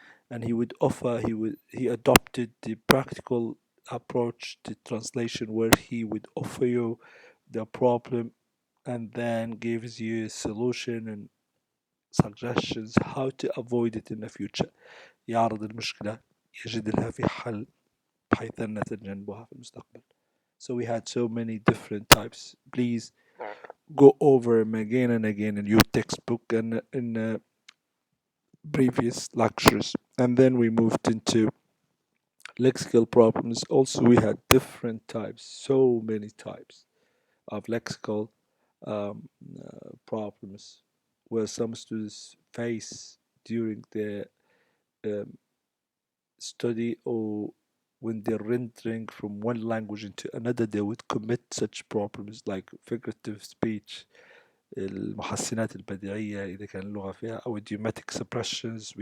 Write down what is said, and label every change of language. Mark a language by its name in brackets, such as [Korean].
[English] And he would offer, he adopted the practical approach to translation, where he would offer you the problem and then gives you a solution and suggestions how to avoid it in the future. [Arabic] يعرض المشكلة يجد لها في حل بحيث أن نتجنبها في المستقبل. [English] So we had so many different types. Please go over them again and again in your textbook and in previous lectures. And then we moved into lexical problems. Also, we had different types, so many types of lexical problems where some students face during their um, study, or when they're rendering from one language into another, they would commit such problems like figurative speech, [Arabic] المحسنات البديعية إذا كان اللغة فيها، [English] أو idiomatic expressions.